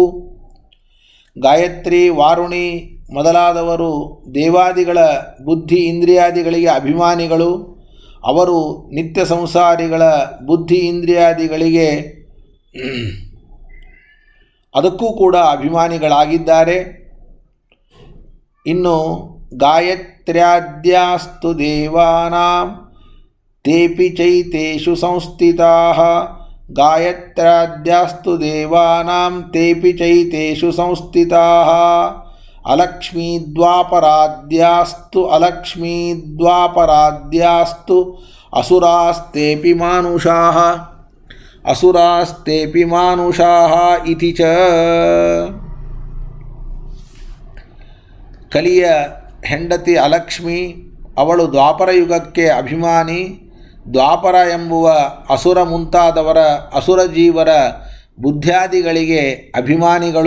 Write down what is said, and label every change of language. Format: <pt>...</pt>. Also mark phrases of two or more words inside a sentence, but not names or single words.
<kn>ಗಾಯತ್ರಿ, ವಾರುಣಿ ಮೊದಲಾದವರು ದೇವಾದಿಗಳ ಬುದ್ಧಿ, ಇಂದ್ರಿಯಾದಿಗಳಿಗೆ ಅಭಿಮಾನಿಗಳು. ಅವರು ನಿತ್ಯ ಸಂಸಾರಿಗಳ ಬುದ್ಧಿ, ಇಂದ್ರಿಯಾದಿಗಳಿಗೆ ಅದಕ್ಕೂ ಕೂಡ ಅಭಿಮಾನಿಗಳಾಗಿದ್ದಾರೆ.</kn> <sa>ಇನ್ನು ಗಾಯತ್ರ್ಯಾದ್ಯಾಸ್ತು ದೇವಾನಾಂ ತೇಪಿ ಚೈತೇಷು ಸಂಸ್ಥಿತಾಃ. ಗಾಯತ್ರ್ಯಾದ್ಯಾಸ್ತು ದೇವಾನಾಂ ತೇಪಿ ಚೈತೇಷು ಸಂಸ್ಥಿತಾಃ. ಅಲಕ್ಷ್ಮೀದ್ವಾಪರಾದ್ಯಾಸ್ತು ಅಸುರಾಸ್ತೇಪಿ ಮಾನುಷಾಃ. ಅಸುರಾಸ್ತೇಪಿ ಮಾನುಷಾಃ ಇತಿ ಚ.</sa> <kn>ಕಲಿಯ ಹೆಂಡತಿ ಅಲಕ್ಷ್ಮಿ, ಅವಳು ದ್ವಾಪರ ಯುಗಕ್ಕೆ ಅಭಿಮಾನಿ. ದ್ವಾಪರ ಎಂಬುವ ಅಸುರ ಮುಂತಾದವರ ಅಸುರ ಜೀವರ ಬುದ್ಧ್ಯಾದಿಗಳಿಗೆ ಅಭಿಮಾನಿಗಳು.</kn>